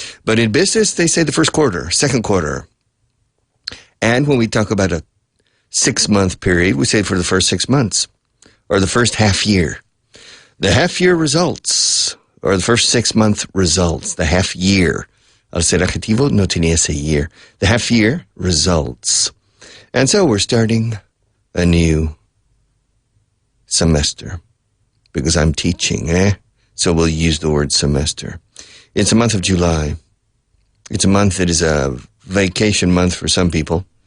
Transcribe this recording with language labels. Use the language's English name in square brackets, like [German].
[English] But in business, they say the first quarter, second quarter. And when we talk about a 6-month period, we say for the first 6 months or the first half year. The half-year results, or the first 6-month results, the half-year. [Spanish] Al ser adjetivo no tenía ese year. [English] The half-year results. And so we're starting a new semester because I'm teaching, So we'll use the word semester. It's a month of July. It's a month that is a vacation month for some people.